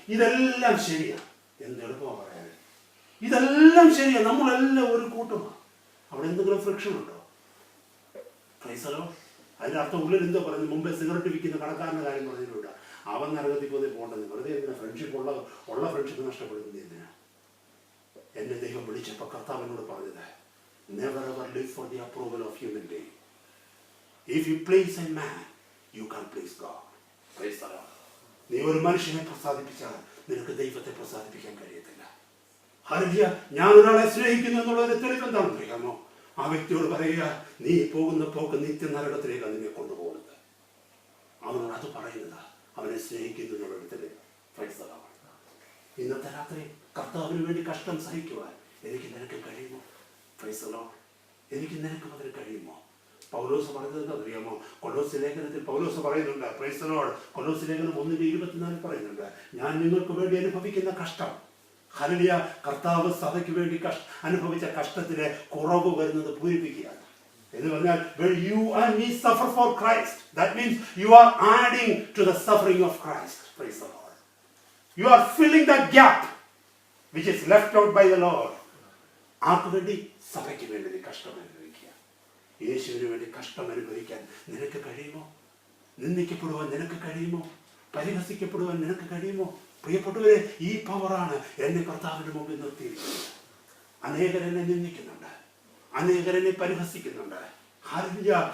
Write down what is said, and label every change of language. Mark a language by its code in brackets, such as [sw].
[ml] ഇതെല്ലാം ശരിയാ. എന്തെളുപ്പമാണ് പറയാൻ. ഇതെല്ലാം ശരിയാ, നമ്മളെല്ലാം ഒരു കൂട്ടമാണ്. അവിടെ എന്തെങ്കിലും ഫ്രിക്ഷൻ ഉണ്ടോ? [en] Praise the Lord. [ml] അതിന്റെ അർത്ഥം ഉള്ളിൽ എന്തോ പറഞ്ഞു? മുമ്പേ സിഗരറ്റ് വിൽക്കുന്ന കടക്കാരന്റെ കാര്യം പറഞ്ഞിട്ടുണ്ട്. അവൻ നരകത്തിൽ പോയി പോകണ്ടെന്ന്. വെറുതെ എന്തിനാ ഫ്രണ്ട്ഷിപ്പ് ഉള്ള ഫ്രണ്ട്ഷിപ്പ് നഷ്ടപ്പെടുന്നത് എന്തിനാ? എന്നെ ദൈവം വിളിച്ചപ്പോൾ കർത്താവിനോട് പറഞ്ഞത്, [en] never ever live for the approval of human being. If you please a man, you can please God. Praise the Lord. [ml] നീ ഒരു മനുഷ്യനെ പ്രസാദിപ്പിച്ചാൽ നിനക്ക് ദൈവത്തെ പ്രസാദിപ്പിക്കാൻ കഴിയത്തില്ല. ഹല്ലേലൂയ. ഞാൻ ഒരാളെ സ്നേഹിക്കുന്നു എന്നുള്ളതിന്റെ തെളിവ് എന്താണെന്ന് അറിയാമോ? ആ വ്യക്തിയോട് പറയുക, നീ പോകുന്ന പോക്ക് നിത്യ നരകത്തിലേക്കാണ് നിന്നെ കൊണ്ടുപോകുന്നത്. അവനോട് അത് പറയുന്നത് അവനെ സ്നേഹിക്കുന്നു എന്നുള്ളൊരു തെളിവ്. [en] Praise the Lord. [ml] ഇന്നത്തെ രാത്രി കർത്താവിന് വേണ്ടി കഷ്ടം സഹിക്കുവാൻ എനിക്ക് നിനക്ക് കഴിയുമോ? [en] Praise the Lord. [ml] എനിക്ക് നിനക്കും അതിന് കഴിയുമോ? പൗലോസ് പറഞ്ഞത് അറിയാമോ? കൊലോസ്യ ലേഖനത്തിൽ പൗലോസ് പറയുന്നുണ്ട്. [en] Praise the Lord. [ml] കൊലോസ്യ ലേഖനം 1:24 പറയുന്നുണ്ട്, ഞാൻ നിങ്ങൾക്ക് വേണ്ടി അനുഭവിക്കുന്ന കഷ്ടം. ഹല്ലേലൂയ. കർത്താവ് സഭയ്ക്ക് വേണ്ടി അനുഭവിച്ച കഷ്ടത്തിലെ കുറവ് വരുന്നത് പൂരിപ്പിക്കുകയാണ്. എന്ന് പറഞ്ഞാൽ [en] when you and me suffer for Christ, that means you are adding to the suffering of Christ. Praise the Lord. You are filling that gap which is left out by the Lord. [ml] ആർക്ക് വേണ്ടി? സഭയ്ക്ക് വേണ്ടി കഷ്ടം അനുഭവിക്കുക. യേശുവിന് വേണ്ടി കഷ്ടം അനുഭവിക്കാൻ നിനക്ക് കഴിയുമോ? നിന്ദിക്കപ്പെടുവാൻ നിനക്ക് കഴിയുമോ? പരിഹസിക്കപ്പെടുവാൻ നിനക്ക് കഴിയുമോ? പ്രിയപ്പെട്ടവരെ, ഈ പവറാണ് എന്നെ കർത്താവിന്റെ മുമ്പിൽ നിർത്തിയിരിക്കുന്നത്. അനേകരെന്നെ നിന്ദിക്കുന്നുണ്ട്, അനേകരെന്നെ പരിഹസിക്കുന്നുണ്ട്. ഹല്ലേലൂയ.